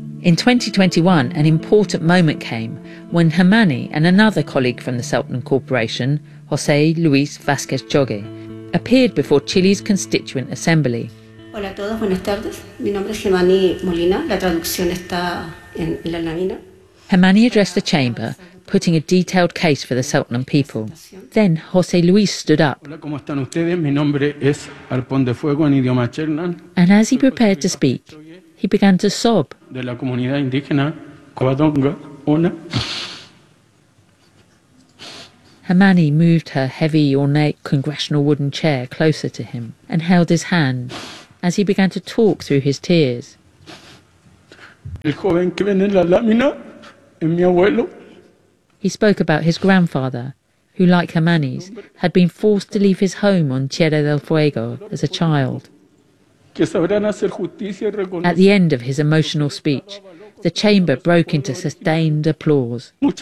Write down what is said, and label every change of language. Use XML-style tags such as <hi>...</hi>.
<en>In 2021, an important moment came when Hermanni and another colleague from the Selknam Corporation, José Luis Vázquez Jogue, appeared before Chile's Constituent Assembly.</en> <es>Hola a todos, buenas tardes. Mi nombre es Hermanni Molina. La traducción está en la lámina.</es> <en>Hermanni addressed the chamber, putting a detailed case for the Selknam people. Then José Luis stood up.</en> <es>Hola, ¿cómo están ustedes? Mi nombre es Arpón de Fuego en idioma Chernan.</es> <en>And as he prepared to speak, he began to sob.</en> <es>De la comunidad indígena Covadonga, Ona.</es> <en>Hamani moved her heavy, ornate congressional wooden chair closer to him and held his hand as he began to talk through his tears.</en> <es>El joven que viene en la lámina es mi abuelo.</es> <en>He spoke about his grandfather, who, like Hermanis, had been forced to leave his home on Tierra del Fuego as a child. At the end of his emotional speech, the chamber broke into sustained applause.</en>